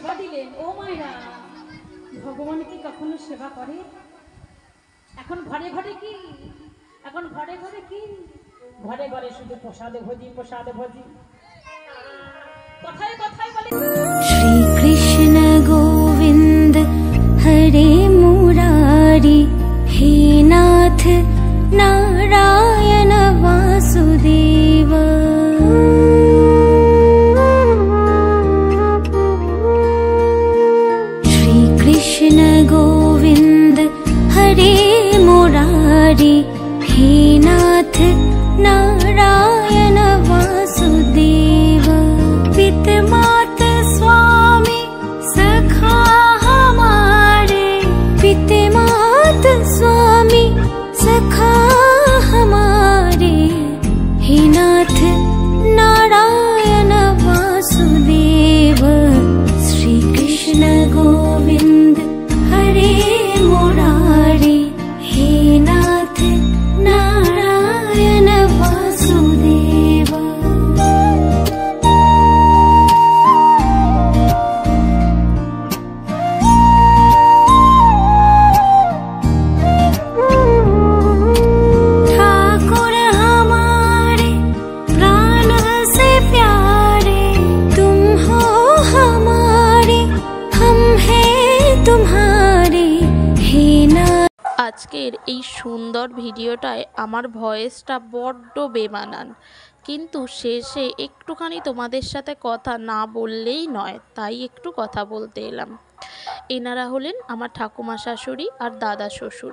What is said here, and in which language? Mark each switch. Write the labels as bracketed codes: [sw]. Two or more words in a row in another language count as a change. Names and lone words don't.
[bn] বলছিলেন, ও মায়েরা, ভগবান কি কখনো সেবা করে? এখন ঘরে ঘরে কি, এখন ঘরে ঘরে কি, ঘরে ঘরে শুধু প্রসাদে ভোজি, প্রসাদে ভোজি। কথায় কথায় বলে [hi] श्री कृष्ण गोविंद हरे मुरारी, हे नाथ नारायण वासुदेव। श्री कृष्ण गोविंद हरे मुरारी, हे नाथ नारायण वासुदेव। पिता माता स्वामी सखा हमारे, पिता माता स्वामी सखा हमारे, हे नाथ नारायण वासुदेव। श्री कृष्ण गोविंद हरे मुरारी, हे नाथ नारायण वासुदेव। ठाकुर हमारे प्राण से प्यारे, तुम हो हमारे, हम हैं तुम्हारे, हे ना। [bn] আজকের এই সুন্দর ভিডিওটায় আমার ভয়েসটা বড্ড বেমানান, কিন্তু শেষে একটুখানি তোমাদের সাথে কথা না বললেই নয়, তাই একটু কথা বলতে এলাম। এনারা হলেন আমার ঠাকুমা শাশুড়ি আর দাদা শ্বশুর।